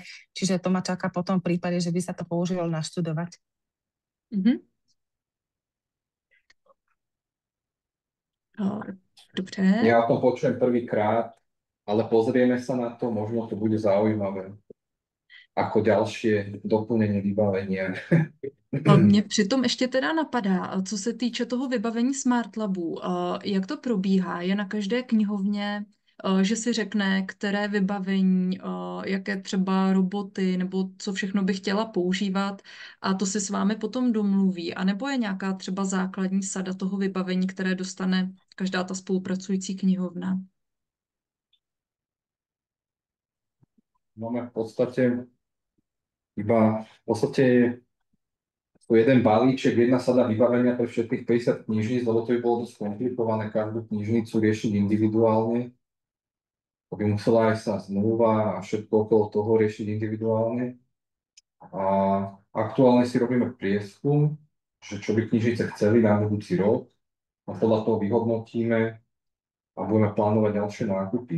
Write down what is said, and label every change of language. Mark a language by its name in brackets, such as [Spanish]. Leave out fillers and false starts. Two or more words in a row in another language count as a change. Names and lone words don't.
[Slovak] Čiže to ma čaká potom v prípade, že by sa to používalo naštudovať. [Czech] Dobře. [Slovak] Ja o tom počujem prvýkrát, ale pozrieme sa na to, možno to bude zaujímavé. Ako ďalšie doplnenie vybavenia. [Czech] Mě přitom ještě teda napadá, co se týče toho vybavení Smart Labu, jak to probíhá? Je na každé knihovně, že si řekne, které vybavení, jaké třeba roboty nebo co všechno by chtěla používat a to si s vámi potom domluví. A nebo je nějaká třeba základní sada toho vybavení, které dostane každá ta spolupracující knihovna? [Slovak] Máme v podstate jeden balíček, jedna sada vybavenia pre všetkých 50 knižníc, lebo to by bolo dosť komplikované každú knižnicu riešiť individuálne. To by musela aj sa zmluva a všetko okolo toho riešiť individuálne. A aktuálne si robíme prieskum, že čo by knižnice chceli na budúci rok a podľa toho vyhodnotíme a budeme plánovať ďalšie nákupy.